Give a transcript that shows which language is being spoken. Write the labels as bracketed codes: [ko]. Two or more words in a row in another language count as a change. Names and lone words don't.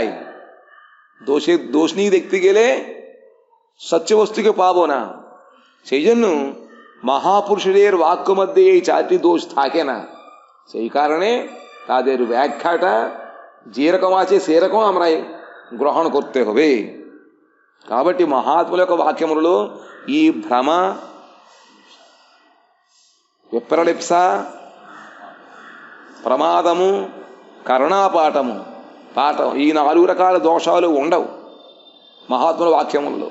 [bn] দোষ নিয়ে দেখতে গেলে সত্য বস্তুকে পাবো না. সেই জন্য মহাপুরুষের বাক্য মধ্যে এই চারটি দোষ থাকে না. সেই কারণে তাদের ব্যাখ্যাটা যেরকম আছে সেরকম আমরা গ্রহণ করতে হবে. [te] కాబట్టి మహాత్ముల యొక్క వాక్యములలో ఈ భ్రమ విప్రలిప్స ప్రమాదము కర్ణాపాఠము ఈ 4 రకాల దోషాలు ఉండవు మహాత్ముల వాక్యములలో.